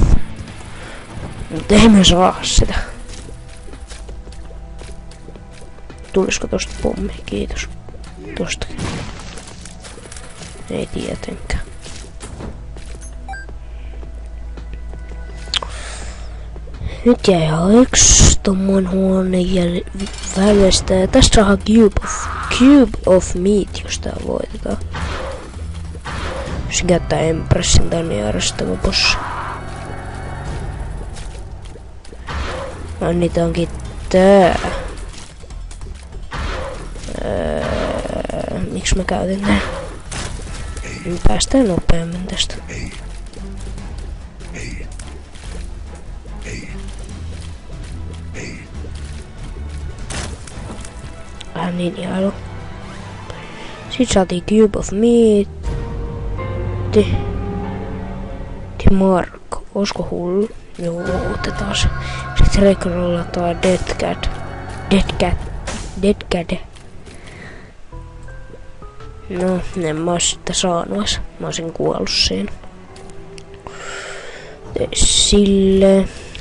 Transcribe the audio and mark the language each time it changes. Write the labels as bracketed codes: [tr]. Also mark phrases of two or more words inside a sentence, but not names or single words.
[fi] Mut ei me saa sitä. Tulisiko tosta pommi? Kiitos. Tostakin. Ei tietenkään. Nyt jäi ihan yksi tommonen huone välistä. Ja tästä saa [en] cube of meat, [fi] jos tää voitetaan. Jos käyttää Empressin, tää on niin ärsyttävä bossi. No niitä onkin tää. Miksi mä käytin tän? Päästään nopeammin tästä. Niin ihailu. Sitten saatiin [en] cube of meat. [fi] Mark. Olisiko hullu? Joo, otetaan se. Sitten rekrollataan Dead Cat. No, en mä ois sitä saanut. Mä oisin kuollut siinä. Sille.